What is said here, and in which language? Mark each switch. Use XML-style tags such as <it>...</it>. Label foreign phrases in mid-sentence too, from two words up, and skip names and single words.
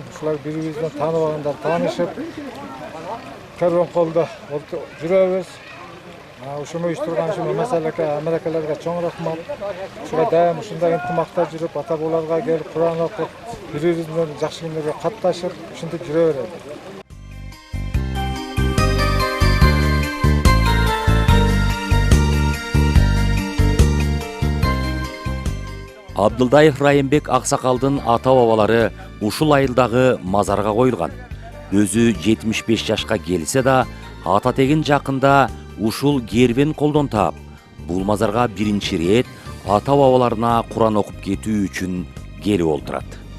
<uz>Shular bir-birimizdan tanib olganlar tanishib Karvanqulda yuramiz. Shuni uyushtirgan shu masalalarga cho'ng rahmat. Shular doim shunday intimoqda yurib, ata-bobolarga kelib Qur'on o'qib, bir-birimizdan yaxshi kunlarga qatnashib, shunday yuraveradi.</uz> <ky>Абдылдаев Райымбек Ақсақалдың ата-бабалары ушул айылдагы мазарга коюлган. Өзү 75 жашка келсе да, ата тегин жакында ушул кербен колдон таап, бул мазарга биринчи рет ата-бабаларына Кур'ан окуп кетүү үчүн келип олтурат.</ky>